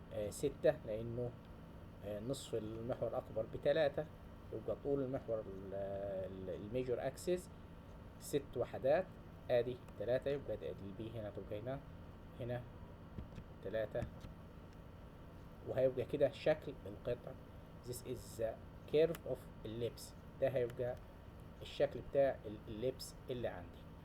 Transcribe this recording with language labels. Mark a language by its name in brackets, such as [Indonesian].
[Arabic] 6 لأنه نصف المحور الأكبر ب3، يبقى طول المحور الميجور أكسس 6 وحدات، ادي 3، يبقى ادي البي هنا تبقى هنا 3، وهيبقى كده شكل القطع. [English] This is the curve of ellipse. [Arabic] ده هيبقى الشكل بتاع الليبس اللي عندي.